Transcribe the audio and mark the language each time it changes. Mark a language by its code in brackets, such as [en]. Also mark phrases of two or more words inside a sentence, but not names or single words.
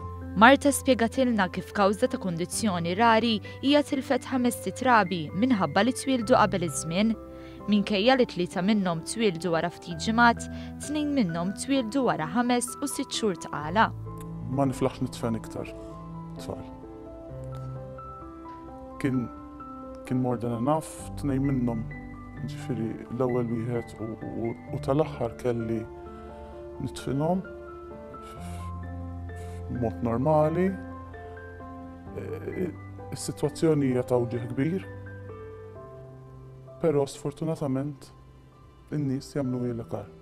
[mt] Marta spjegatilna kif kawża ta' kundizzjoni rari hija tilfet 5 titrabi minħabba li twildu qabel iż-żmien. Minkejja li 3 minnhom twildu wara ftit ġimgħat, 2 minnhom twildu wara 5 u 6 xhur tqala. Ma niflaħx nitfen iktar tfal. Kien [en] more than enough, [mt] 2 minnhom, ġifieri l-ewwel wieħed u tal-aħħar kelli nitfinhom mod normali. Is-sitwazzjoni hija ta' wġieħ kbir, però sfortunatament in-nies jagħmlu ilha.